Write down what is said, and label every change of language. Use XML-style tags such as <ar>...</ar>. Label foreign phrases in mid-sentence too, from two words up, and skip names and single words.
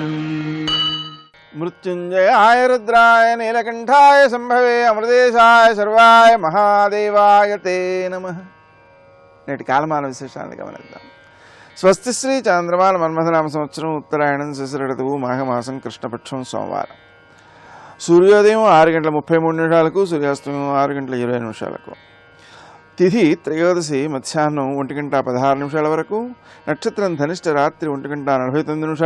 <sa>मृत्युंजयाय रुद्राय नीलकंठाय संभवे अमृतेशाय सर्वाय महादेवाय ते नमः।</sa> <te>నేటి కాలమాన విశేషాలను గమనిద్దాం. స్వస్తి శ్రీ చాంద్రమాన మన్మథనామ సంవత్సరం ఉత్తరాయణం శశిర ఋతువు మాఘమాసం కృష్ణపక్షం సోమవారం. సూర్యోదయం 6:33 సూర్యాస్తమయం 6:20 తిథి త్రయోదశి మధ్యాహ్నం 1:16 వరకు, నక్షత్రం ధనిష్ట రాత్రి 1:49</te>